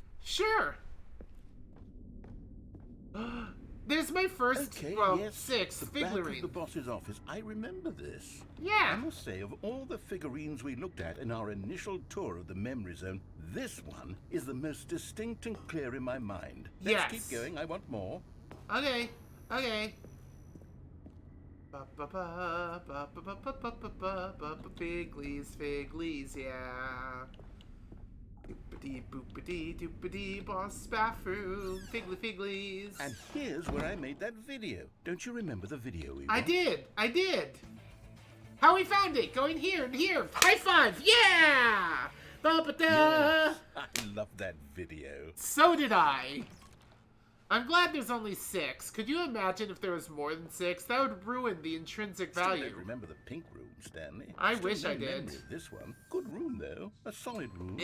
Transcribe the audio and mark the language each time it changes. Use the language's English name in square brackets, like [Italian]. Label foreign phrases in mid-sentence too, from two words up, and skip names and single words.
[English] Sure. There's my first, Okay, well, yes, 6 the back of figurine. the boss's office. I remember this. I Yeah. must say, of all the figurines we looked at in our initial tour of the memory zone, this one is the most distinct and clear in my mind. Let's Yes. keep going. I want more. Okay. Okay. Ba-ba-ba, ba-ba-ba-ba-ba-ba-ba, Figlies, yeah. Doopity boopity doopity boss bathroom, figlies. And here's where I made that video. Don't you remember the video we I watched? did. How we found it? Going here and here. High five, yeah! Ba-ba-da. Yes, I love that video. So did I. I'm glad there's only 6. Could you imagine if there was more than 6? That would ruin the intrinsic Still value. don't remember the pink room, Stanley. I Still wish no I did. memory of this one. Good room, though. A solid room.